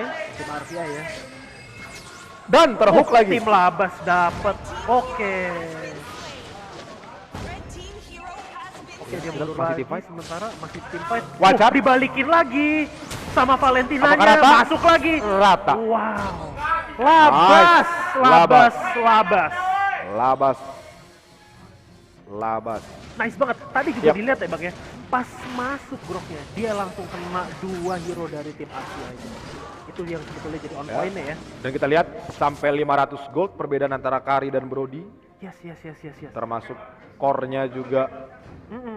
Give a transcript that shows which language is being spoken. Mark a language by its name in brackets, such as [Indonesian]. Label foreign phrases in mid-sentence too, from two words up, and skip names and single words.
[Indonesian] Tim RVI ya. dan terhook lagi. Tim Labas dapat. Oke. Oke, dia mundur Masih lagi. [English] team fight? [Indonesian] Sementara masih [English] tim fight. [Indonesian] Wajar. Dibalikin lagi sama Valentinanya. Apakah rata? Masuk lagi. Rata. Wow. Labas. Nice. Labas. Labas. Labas. Labas. Nice banget. Tadi juga Yap. dilihat ya Bang ya. Pas masuk groknya, dia langsung kena 2 hero dari tim Asia itu. Itu yang sebetulnya jadi on Ya. point-nya ya. Dan kita lihat sampai 500 gold perbedaan antara Kari dan Brody. Yes. Termasuk core-nya juga Mm-mm.